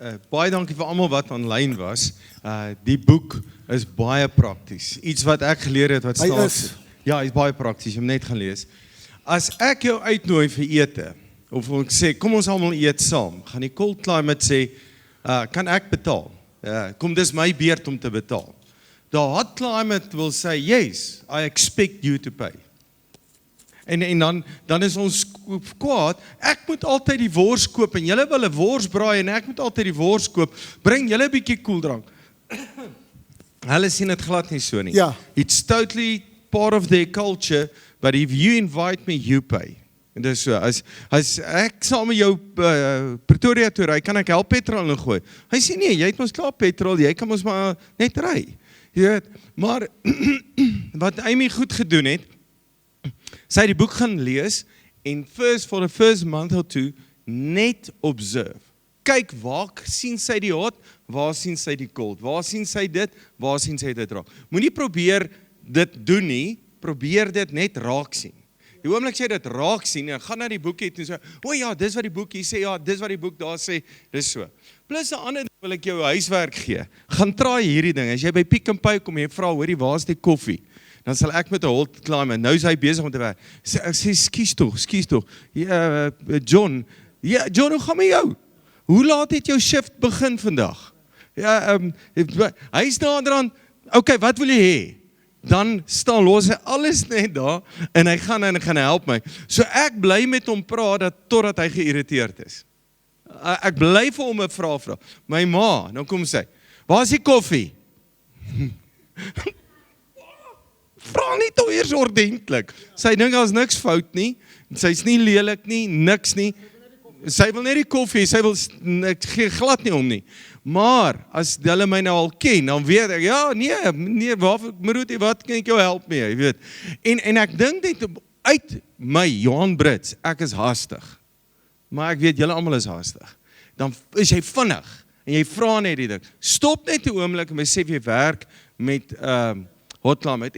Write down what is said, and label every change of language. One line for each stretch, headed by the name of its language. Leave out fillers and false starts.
Afrikaans: Baie dankie vir almal wat aanlyn was. Die boek is baie prakties. Iets wat ek geleer het wat staan. Ja, hy is baie prakties, jy moet net gaan lees. As ek jou uitnooi vir ete, of ek sê, kom ons almal eet saam, gaan die Cold Climate sê, kan ek betaal? Kom, dis my beurt om te betaal.
English: The Hot Climate will say, yes, I expect you to pay.
Afrikaans: En dan is ons kwaad, ek moet altyd die wors koop, en julle wil 'n wors braai, en ek moet altyd die wors koop, bring julle 'n bietjie koeldrank. Hulle sien dit glad nie so nie. Ja.
English: It's totally part of their culture, but if you invite me, you pay.
Afrikaans: En dis so, as ek saam met jou Pretoria toe ry, kan ek help petrol ingooi. Hy sê nee, jy het mos klaar petrol, jy kan mos maar net ry. Jy weet, maar wat Amy goed gedoen het, sy het die boek gaan lees, en
English: for the first month or two,
Afrikaans: net observe. Kyk, waar sien sy die hot, waar sien sy die cold, waar sien sy dit, waar sien sy dit raak. Moenie probeer dit doen nie, probeer dit net raak sien. Die oomblik jy dit raak sien, en gaan na die boek het en sê, ja, dis wat die boek hier sê, ja, dis wat die boek daar sê, dis so. Plus 'n ander ding wil ek jou huiswerk gee. Gaan traai hierdie ding. As jy by Pick n Pay kom en jy vra, hoorie, waar is die koffie? Dan sal ek met 'n hot climber, nou is hy besig om te werk. Ek sê, skies tog. Ja, John, hoe gaan met jou? Hoe laat het jou shift begin vandag? Ja, hy is naderhand, okay, wat wil jy hê? Dan los hy alles net daar, en hy gaan help my. So ek bly met hom praat, totdat hy geïrriteerd is. Ek bly vir hom 'n vraag vra. My ma, nou kom sy, waar is die koffie? Vra nie toch eers ordentlik. Sy dink daar's niks fout nie, sy's nie lelik nie, niks nie. Sy wil net die koffie, sy wil gee glad nie om nie. Maar, as hulle my nou al ken, dan weet ek, ja, nee, Maroetie, wat kan ek jou help mee, jy weet. En ek dink net, uit my, Johan Brits, ek is haastig. Maar ek weet, julle almal is haastig. Dan is jy vinnig, en jy vra net die ding. Stop net 'n oomblik, en besef jy werk met, hot climate.